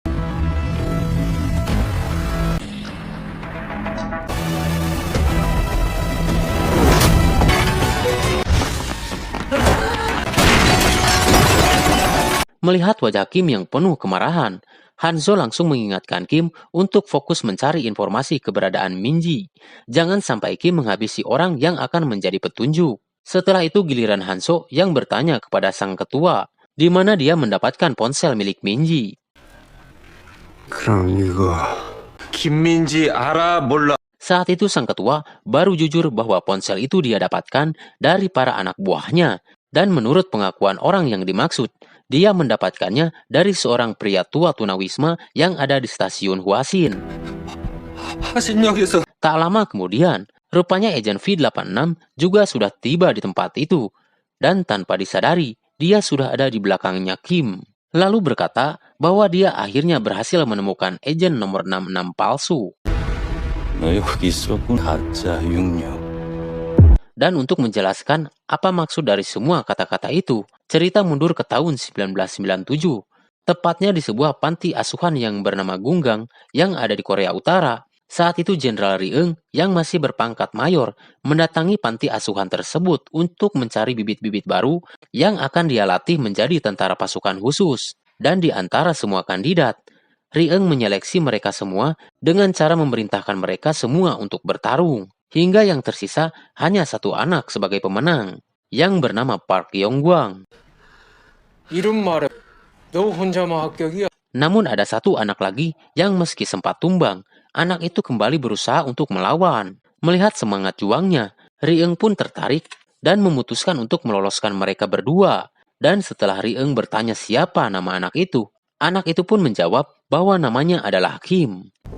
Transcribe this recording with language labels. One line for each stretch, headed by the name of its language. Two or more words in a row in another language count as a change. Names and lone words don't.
Indonesian: Melihat wajah Kim yang penuh kemarahan, Hanzo langsung mengingatkan Kim untuk fokus mencari informasi keberadaan Minji. Jangan sampai Kim menghabisi orang yang akan menjadi petunjuk. Setelah itu giliran Hanzo yang bertanya kepada sang ketua, di mana dia mendapatkan ponsel milik Minji.
Korean: 그럼 이거 김민지 알아 몰라.
Indonesian: Saat itu sang ketua baru jujur bahwa ponsel itu dia dapatkan dari para anak buahnya. Dan menurut pengakuan orang yang dimaksud, dia mendapatkannya dari seorang pria tua tunawisma yang ada di stasiun Hwasin. Tak lama kemudian, Rupanya agen V86 juga sudah tiba di tempat itu, dan tanpa disadari, dia sudah ada di belakangnya Kim. Lalu berkata bahwa dia akhirnya berhasil menemukan agen nomor 66 palsu.
Korean: 너 여기 있었군. 가짜 육녀.
Indonesian: Dan untuk menjelaskan apa maksud dari semua kata-kata itu, cerita mundur ke tahun 1997, tepatnya di sebuah panti asuhan yang bernama Gunggang yang ada di Korea Utara. Saat itu Jenderal Ri Eung yang masih berpangkat mayor mendatangi panti asuhan tersebut untuk mencari bibit-bibit baru yang akan dia latih menjadi tentara pasukan khusus. Dan di antara semua kandidat, Ri Eung menyeleksi mereka semua dengan cara memerintahkan mereka semua untuk bertarung. Hingga yang tersisa hanya satu anak sebagai pemenang, yang bernama Park Yong-gwang.
Korean: 이름 말해. 너 혼자만 합격이야.
Indonesian: Namun ada satu anak lagi yang meski sempat tumbang, anak itu kembali berusaha untuk melawan. Melihat semangat juangnya, Ri Eung pun tertarik dan memutuskan untuk meloloskan mereka berdua. Dan setelah Ri Eung bertanya siapa nama anak itu pun menjawab bahwa namanya adalah Kim.